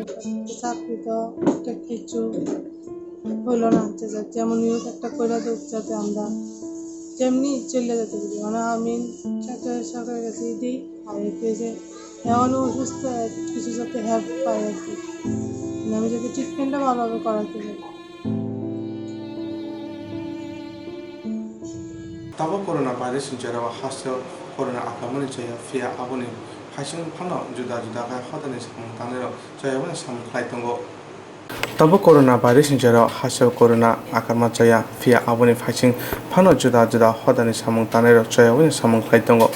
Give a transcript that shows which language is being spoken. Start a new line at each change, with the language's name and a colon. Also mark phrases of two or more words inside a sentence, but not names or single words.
Bangla: চাকরি তো একটা কিছু হইলো না, যেমন হোক একটা করে দেব যাতে আমরা যেমনি চলে যেতে পারি। মানে আমি সরকারের কাছে দিই, আর এতে যে এমনও অসুস্থ কিছু যাতে হেল্প পাই আর কি, আমি যাতে ট্রিটমেন্টটা ভালোভাবে করাতে পারি।
Kok Borok: Tabo
English: corona virus
Kok Borok: jara wa hasyo corona akamani chaya fia aboni haising phano juda juda ka khodani samung tanero chaya wani samung klaitongo. Tabo
English: corona virus
Kok Borok: jara hasyo corona akama chaya fia aboni haising phano juda juda khodani samung tanero chaya wani samung klaitongo.